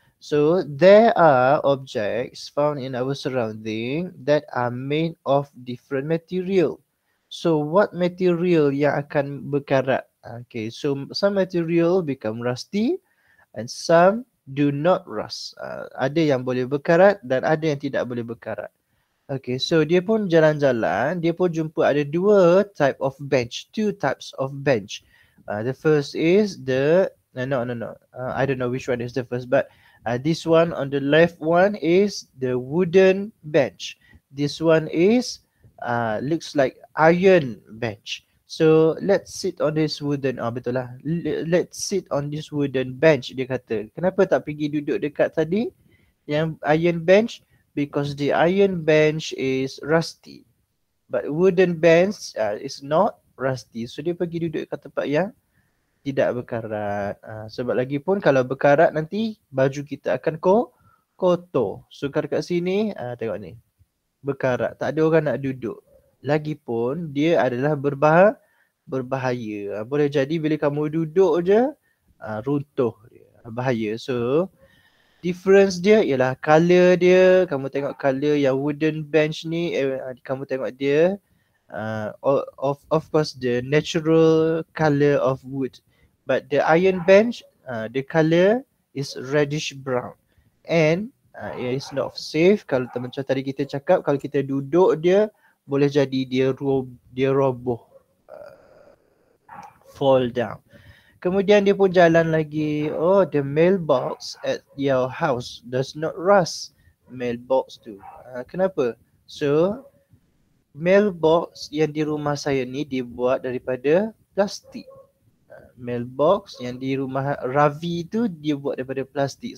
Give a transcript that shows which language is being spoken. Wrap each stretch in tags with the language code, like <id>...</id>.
<en>So there are objects found in our surrounding that are made of different material. So what material</en> <ms>yang akan berkarat?</ms> <en>Okay, so some material become rusty and some do not rust.</en> <ms>Ada yang boleh berkarat dan ada yang tidak boleh berkarat. Okay, so dia pun jalan-jalan, dia pun jumpa ada</ms> <en>2 type of bench,</en> <ms>2 types of bench.</ms> <en>The first is the I don't know which one is the first, but this one on the left one is the wooden bench. This one is looks like iron bench. So let's sit on this wooden,</en> <ms>betul lah.</ms> <en>Let's sit on this wooden bench,</en> <ms>dia kata. Kenapa tak pergi duduk dekat tadi yang iron bench?</ms> <en>Because the iron bench is rusty. But wooden bench is not rusty.</en> <ms>So dia pergi duduk kat tempat yang tidak berkarat. Sebab lagi pun kalau berkarat nanti baju kita akan kotor. So kat sini, tengok ni. Berkarat. Tak ada orang nak duduk. Lagipun dia adalah berbahaya. Boleh jadi bila kamu duduk je, runtuh dia. Bahaya. So, difference dia ialah color dia. Kamu tengok color yang wooden bench ni, kamu tengok dia.</ms> <en>Of course the natural color of wood, but the iron bench, the color is reddish brown, and it is not safe.</en> <ms>Kalau macam tadi kita cakap, kalau kita duduk dia, boleh jadi dia roboh,</ms> <en>fall down.</en> <ms>Kemudian dia pun jalan lagi.</ms> <en>Oh, the mailbox at your house does not rust.</en> <ms>Mailbox tu. Kenapa? So, mailbox yang di rumah saya ni dibuat daripada plastik. Mailbox yang di rumah Ravi tu dia buat daripada plastik.</ms>